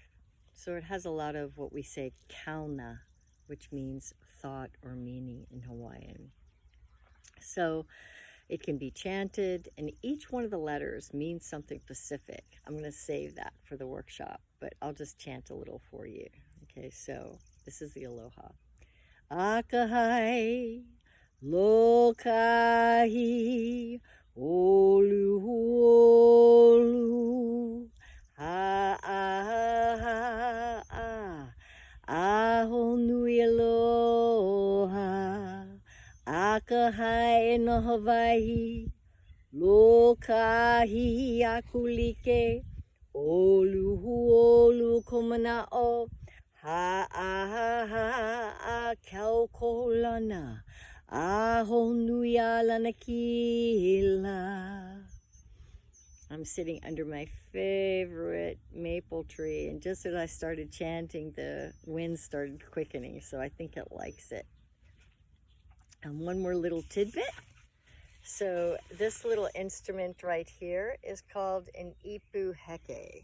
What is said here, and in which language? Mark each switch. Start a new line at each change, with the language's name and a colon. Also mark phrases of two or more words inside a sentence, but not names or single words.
English: So it has a lot of what we say kauna, which means thought or meaning in Hawaiian. So it can be chanted, and each one of the letters means something specific. I'm going to save that for the workshop, but I'll just chant a little for you. Okay, so this is the aloha.
Hawaiian: Akahai, lokahi, olu, olu, Aho nui aloha, akahai no Hawaii, lokahi akulike, olu komana'o, kaukolana, aho nui alana kila.
English: I'm sitting under my favorite maple tree, and just as I started chanting, the wind started quickening, so I think it likes it. And one more little tidbit. So this little instrument right here is called an
Hawaiian: ipu heke.